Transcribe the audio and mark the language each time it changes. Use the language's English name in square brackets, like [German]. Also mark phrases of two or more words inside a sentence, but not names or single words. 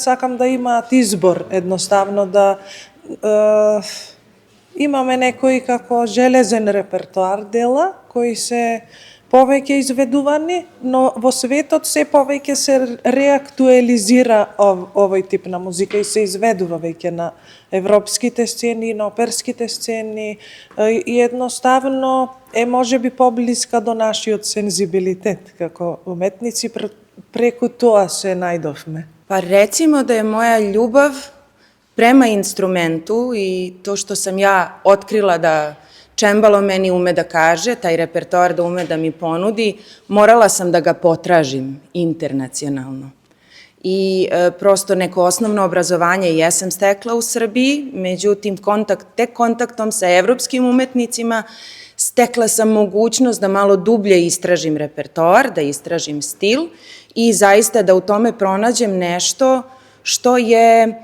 [Macedonian] Сакам да имаат избор, едноставно да имаме некои како железен репертоар дела, кои се повеќе изведувани, но во светот се повеќе се реактуализира овој тип на музика и се изведува веќе на европските сцени, на оперските сцени и едноставно е можеби поблиска до нашиот сензибилитет како уметници, преку тоа се најдовме. [Serbian] Па рецимо да е моја љубав према инструменту и тоа што сам ја открила да чембало мени уме да каже, тај репертоар да уме да ми понуди, morala sam da ga potražim internacionalno. I prosto neko osnovno obrazovanje jesam stekla u Srbiji, međutim tek kontaktom sa evropskim umetnicima stekla sam mogućnost da malo dublje istražim repertoar, da istražim stil i zaista da u tome pronađem nešto što je